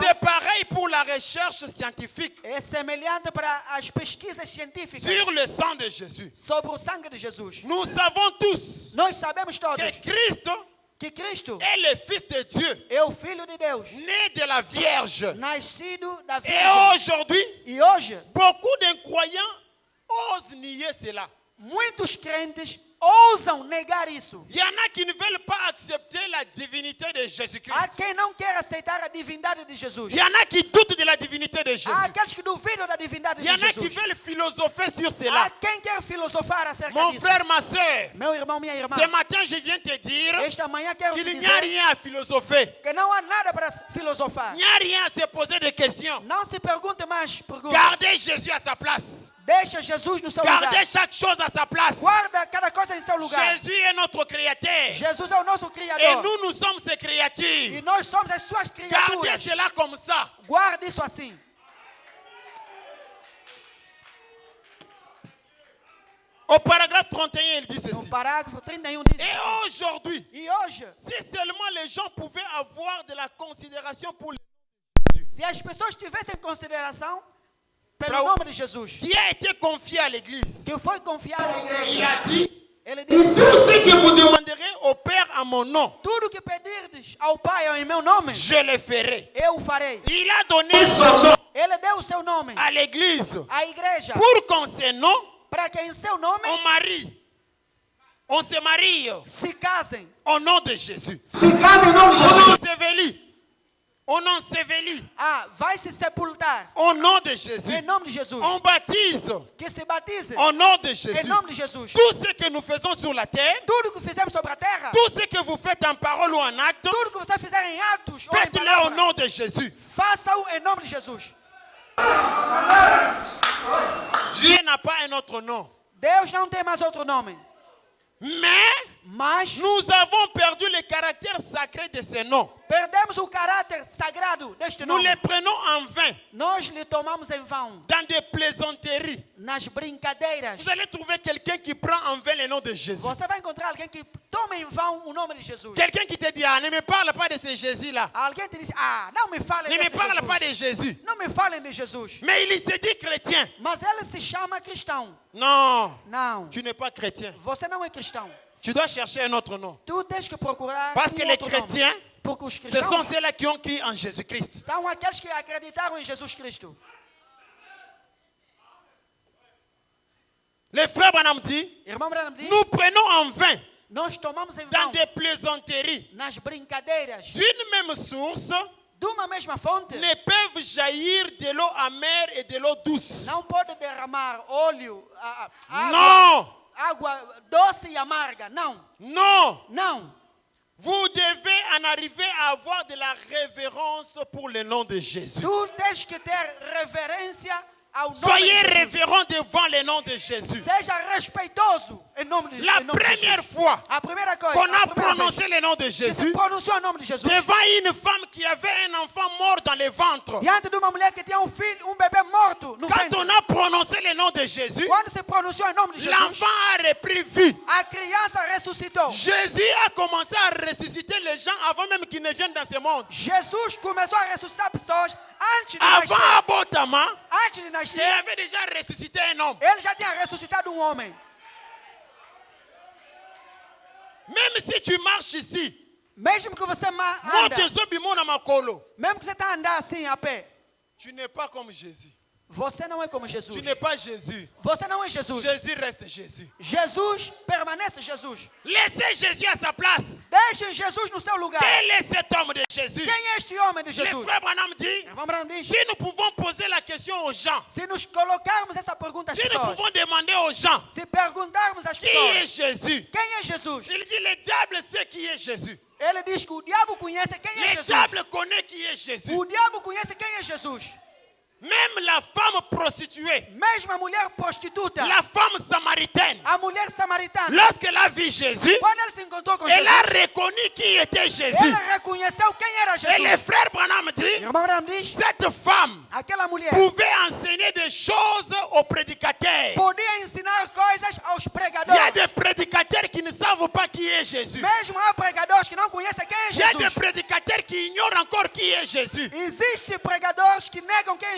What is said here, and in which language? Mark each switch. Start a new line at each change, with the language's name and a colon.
French: c'est pareil pour la recherche scientifique
Portuguese: é semelhante para as pesquisas científicas
French: sur le sang de Jésus.
Portuguese: sobre o sangue de Jesus.
French: Nous savons tous
Portuguese: Nós sabemos todos
French: que Christ
Portuguese: que Cristo
French: est le Fils de Dieu,
Portuguese: é o Filho de Deus,
French: né de la Vierge.
Portuguese: nascido da
French: Et
Portuguese: Virgem.
French: aujourd'hui,
Portuguese: E hoje,
French: beaucoup d'incroyants osent nier cela.
Portuguese: muitos crentes ousam negar isso.
French: Il y en a qui ne veulent pas accepter la divinité de Jésus-Christ.
Portuguese: Há quem não quer aceitar a divindade de Jesus.
French: Il y en a qui doutent de la divinité de Jésus.
Portuguese: Há aqueles que duvidam da divindade
French: Il y
Portuguese: de
French: en a qui
Portuguese: Jesus.
French: veulent philosopher sur
Portuguese: Há
French: cela.
Portuguese: quem quer filosofar acerca
French: Mon
Portuguese: disso.
French: frère, ma soeur,
Portuguese: Meu irmão, minha irmã,
French: ce matin, je viens te dire
Portuguese: esta manhã quero te
French: qu'il n'y a
Portuguese: dizer
French: rien à philosopher.
Portuguese: que não há nada para filosofar.
French: Il n'y a rien à se poser de questions.
Portuguese: Não se pergunte mais perguntas.
French: Gardez Jésus à sa place.
Portuguese: Deixa Jesus no seu lugar.
French: Gardez chaque chose à sa place.
Portuguese: Guarda cada coisa em seu lugar.
French: Jésus est notre créateur.
Portuguese: Jesus é o nosso
French: Et
Portuguese: Criador.
French: nous sommes ses
Portuguese: E
French: créatures.
Portuguese: nós somos as suas
French: Gardez
Portuguese: criaturas.
French: cela comme ça.
Portuguese: Guarde isso assim.
French: Au paragraphe 31, il dit
Portuguese: No
French: ceci.
Portuguese: parágrafo 31 diz:
French: Et aujourd'hui,
Portuguese: E hoje,
French: si seulement les gens pouvaient avoir de la considération pour le
Portuguese: se as pessoas tivessem consideração Pra pelo o- nome de Jesus,
French: qui a été confié à l'église,
Portuguese: que foi confiado à
French: il
Portuguese: igreja,
French: a dit,
Portuguese: ele
French: tout
Portuguese: disse:
French: ce que vous demanderez au Père en mon nom,
Portuguese: tudo que pedirdes ao Pai em meu nome,
French: je le ferai.
Portuguese: eu o farei.
French: Il a donné son nom
Portuguese: Ele deu o seu nome
French: à l'église
Portuguese: à igreja
French: pour qu'en ce nom,
Portuguese: para que em seu nome
French: on marie. On se marie
Portuguese: se casem.
French: au nom de Jésus.
Portuguese: Se casem em nome de
French: On ensevelit. On ensevelit
Portuguese: Ah, vai se sepultar
French: au nom de Jésus.
Portuguese: em nome de Jesus.
French: On baptise
Portuguese: Que se batize
French: au nom de
Portuguese: em
French: Jésus.
Portuguese: nome de Jesus.
French: Tout ce que nous faisons sur la terre,
Portuguese: Tudo que fizemos sobre a terra,
French: tout ce que vous faites en parole ou en acte,
Portuguese: tudo que você fizer em atos ou em
French: faites-le au
Portuguese: palavra,
French: nom de Jésus.
Portuguese: faça-o em nome de Jesus.
French: Dieu n'a pas un autre nom.
Portuguese: Deus não tem mais outro nome.
French: Mais
Portuguese: Mas
French: nous avons perdu le caractère sacré de ce nom.
Portuguese: perdemos o caráter sagrado deste
French: Nous
Portuguese: nome.
French: le prenons en vain,
Portuguese: Nós lhe tomamos em vão,
French: dans des plaisanteries.
Portuguese: nas brincadeiras.
French: Vous allez trouver quelqu'un qui prend en vain le nom de Jésus.
Portuguese: Você vai encontrar alguém que toma em vão o nome de Jesus.
French: Quelqu'un qui te dit, ah, ne me parle pas de ce Jésus-là.
Portuguese: Alguém te diz: ah, não me falem
French: Ne me
Portuguese: desse
French: parle pas
Portuguese: Jesus.
French: de Jésus.
Portuguese: Não me falem de Jesus.
French: Mais il se dit chrétien.
Portuguese: Mas ele se chama cristão.
French: Non,
Portuguese: Não,
French: tu n'es pas chrétien.
Portuguese: você não é cristão.
French: Tu dois chercher un autre nom.
Portuguese: Tu tens que procurar
French: Parce que les
Portuguese: outro nome.
French: chrétiens,
Portuguese: Porque os
French: ce sont
Portuguese: cristãos
French: ceux-là qui ont crié en Jésus-Christ.
Portuguese: são aqueles que acreditaram em Jesus Cristo.
French: Le frère Branham dit,
Portuguese: Irmão Branham diz:
French: nous prenons en vain,
Portuguese: nós tomamos em
French: dans
Portuguese: vão
French: des plaisanteries,
Portuguese: nas brincadeiras
French: d'une même source,
Portuguese: de uma mesma fonte.
French: ne peuvent jaillir de l'eau amère et de l'eau douce.
Portuguese: Não pode derramar óleo, água,
French: Non,
Portuguese: água doce e amarga. Não,
French: non.
Portuguese: não.
French: Vous devez en arriver à avoir de la révérence pour le nom de Jésus.
Portuguese: Tu tens que ter reverência ao nome
French: Soyez
Portuguese: de Jesus.
French: révérents devant le nom de Jésus.
Portuguese: Seja respeitoso em nome de,
French: La
Portuguese: em nome de
French: première
Portuguese: Jesus.
French: fois
Portuguese: A primeira coisa,
French: qu'on a
Portuguese: a primeira
French: prononcé le nom de
Portuguese: vez que se
French: Jésus
Portuguese: pronunciou o nome de Jesus,
French: devant une femme qui avait un enfant mort dans le ventre,
Portuguese: diante de uma mulher que tinha filho, bebê morto no
French: quand
Portuguese: ventre.
French: on a prononcé le nom de Jésus,
Portuguese: Quando se pronunciou em nome de Jesus,
French: l'enfant a repris vie.
Portuguese: a criança ressuscitou.
French: Jésus a commencé à ressusciter les gens avant même qu'ils ne viennent dans ce monde.
Portuguese: Jesus começou a ressuscitar pessoas antes de
French: Avant
Portuguese: nascer, Abotama, antes de
French: il
Portuguese: nascer,
French: avait déjà ressuscité un homme.
Portuguese: ele já tinha ressuscitado um homem.
French: Même si tu marches ici,
Portuguese: Mesmo que você anda,
French: même
Portuguese: mesmo que você está andando assim a pé,
French: tu n'es pas comme Jésus.
Portuguese: você não é como
French: Tu
Portuguese: Jesus.
French: n'es pas Jésus.
Portuguese: Você não é Jesus.
French: Jésus reste Jésus.
Portuguese: Jesus permanece Jesus.
French: Laissez Jésus à sa place.
Portuguese: Deixe Jesus no seu lugar.
French: Quel est cet homme de Jésus?
Portuguese: Quem é este homem de
French: Le
Portuguese: Jesus?
French: frère Branham dit,
Portuguese: Irmão Branham diz,
French: si nous pouvons poser la question aux gens,
Portuguese: se nos colocarmos essa pergunta às
French: si nous
Portuguese: pessoas,
French: pouvons demander aux gens,
Portuguese: se perguntarmos às
French: qui est
Portuguese: pessoas,
French: Jésus?
Portuguese: quem é Jesus?
French: Il dit, le diable sait qui est Jésus.
Portuguese: Ele diz que o diabo conhece quem é
French: Le
Portuguese: Jesus.
French: diable connaît qui est Jésus.
Portuguese: O diabo conhece quem é Jesus.
French: Même la femme prostituée,
Portuguese: Mesmo a mulher prostituta,
French: la femme samaritaine,
Portuguese: a mulher samaritana,
French: lorsqu'elle a vu Jésus,
Portuguese: quando ela se encontrou com
French: elle a
Portuguese: Jesus,
French: reconnu qui était Jésus.
Portuguese: ela reconheceu quem era
French: Et le
Portuguese: Jesus.
French: frère Branham dit,
Portuguese: Irmão Branham diz,
French: cette femme
Portuguese: aquela mulher
French: pouvait enseigner des choses aux prédicateurs.
Portuguese: podia ensinar coisas aos
French: Il y a
Portuguese: pregadores.
French: des prédicateurs qui ne savent pas qui est Jésus.
Portuguese: Mesmo há pregadores que não conhecem quem é
French: Il y a des
Portuguese: Jesus.
French: prédicateurs qui ignorent encore qui est Jésus.
Portuguese: Existem pregadores que negam quem é